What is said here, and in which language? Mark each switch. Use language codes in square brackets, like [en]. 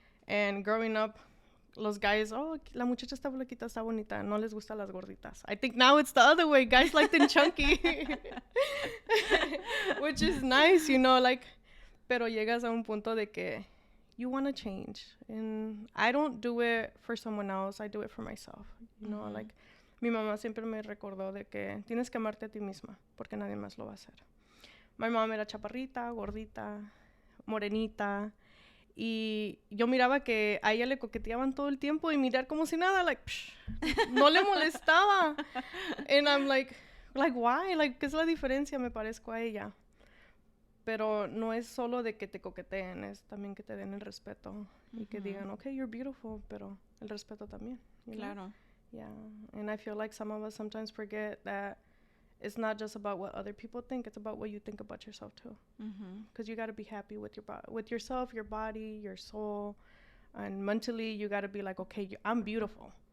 [en] And growing up, [es] los guys, oh, la muchacha está flaquita, está bonita, no les gustan las gorditas. [en] I think now it's the other way, guys like them chunky. Which is nice, you know, like, [es] pero llegas a un punto de que [en] you want to change. And I don't do it for someone else, I do it for myself. You know, like, [es] mi mamá siempre me recordó de que tienes que amarte a ti misma, porque nadie más lo va a hacer. [en] My mom [es] era chaparrita, gordita, morenita, y yo miraba que a ella le coqueteaban todo el tiempo y mirar como si nada, [en] like, psh, [es] no le molestaba. [en] And I'm like, why? Like, [es] ¿qué es la diferencia? Me parezco a ella. Pero no es solo de que te coqueteen, es también que te den el respeto y que digan, [en] okay, you're beautiful, [es] pero el respeto también. Claro. [en] Know? Yeah, and I feel like some of us sometimes forget that it's not just about what other people think, it's about what you think about yourself too. Because you got to be happy with with yourself, your body, your soul, and mentally you got to be like, okay, I'm beautiful.